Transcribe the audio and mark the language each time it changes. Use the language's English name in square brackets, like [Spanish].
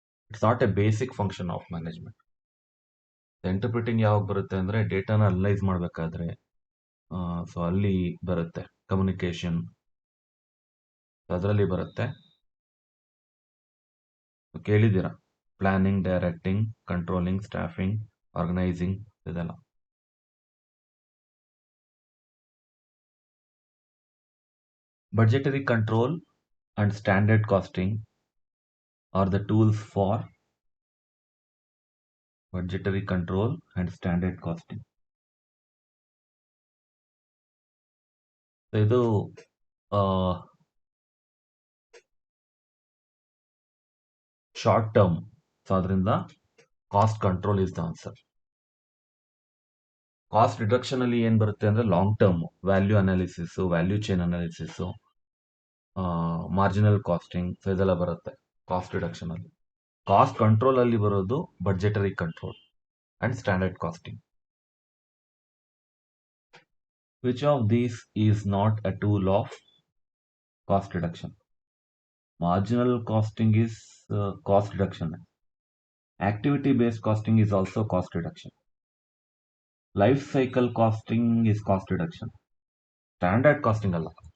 [English] It's not a basic function of management. [Kannada] Interpreting ಯಾವಾಗ ಬರುತ್ತೆ ಅಂದ್ರೆ ಡೇಟಾನ ಅನಲೈಸ್ ಮಾಡಬೇಕಾದ್ರೆ, ಸೊ ಅಲ್ಲಿ ಬರುತ್ತೆ. ಕಮ್ಯುನಿಕೇಶನ್ ಅದರಲ್ಲಿ ಬರುತ್ತೆ. ಕೇಳಿದ್ದೀರಾ, planning, directing, controlling, staffing, organising ಇದೆಲ್ಲ. [English] Budgetary control and standard costing are the tools for budgetary control and standard costing. [Kannada] So ಇದು ಶಾರ್ಟ್ ಟರ್ಮ್. [English] So ಅದರಿಂದ cost control is the answer. [Kannada] Cost reduction ಅಲ್ಲಿ ಏನ್ ಬರುತ್ತೆ ಅಂದ್ರೆ long term value analysis, value chain analysis, marginal casting, so ಇದೆಲ್ಲ ಬರುತ್ತೆ cost reduction ಅಲ್ಲಿ. Cost control ಅಲ್ಲಿ ಬರೋದು ಬಡ್ಜೆಟರಿ control and standard casting. [English] Which of these is not a tool of cost reduction? Marginal costing is cost reduction. Activity based costing is also cost reduction. Life cycle costing is cost reduction. Standard costing alla.